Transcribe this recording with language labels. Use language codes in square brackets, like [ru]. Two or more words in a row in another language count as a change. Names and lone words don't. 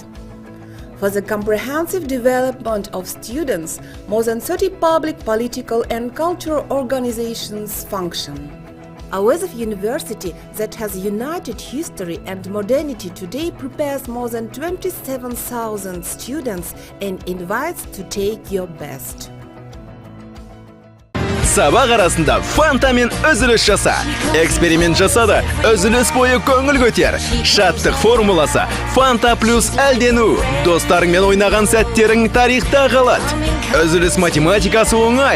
[en] For the comprehensive development of students, more than 30 public, political, and cultural organizations function. Awezov University, that has united history and modernity, today prepares more than 27,000 students and invites to take your best. [kk] Сабақ арасында фантамен үзіліс жаса. Эксперимент жаса да үзіліс бойы көңіл көтер. Шаттық формуласы Фанта плюс әлдену. Достарыңмен ойнаған сәттерің тарихта қалады. Үзіліс математикасы оңай.